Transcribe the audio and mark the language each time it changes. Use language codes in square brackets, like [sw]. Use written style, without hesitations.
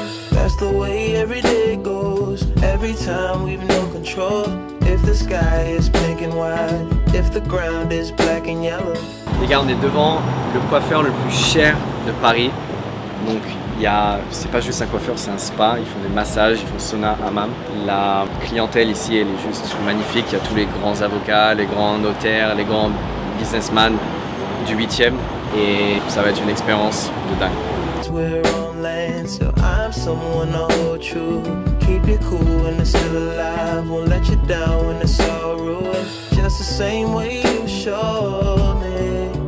[en] That's the way every day goes. Every time we've no control. If the sky is pink and white, if the ground is black and yellow. [fr] Les gars, on est devant le coiffeur le plus cher de Paris. Donc c'est pas juste un coiffeur, c'est un spa. Ils font des massages, ils font sauna, hammam. La clientèle ici, elle est juste magnifique. Il y a tous les grands avocats, les grands notaires, les grands businessmen du 8e. Et ça va être une expérience de dingue. [en] We're on land, so I'm someone to hold true. Keep you cool when it's still alive. Won't let you down when it's all ruined. Just the same way you showed me.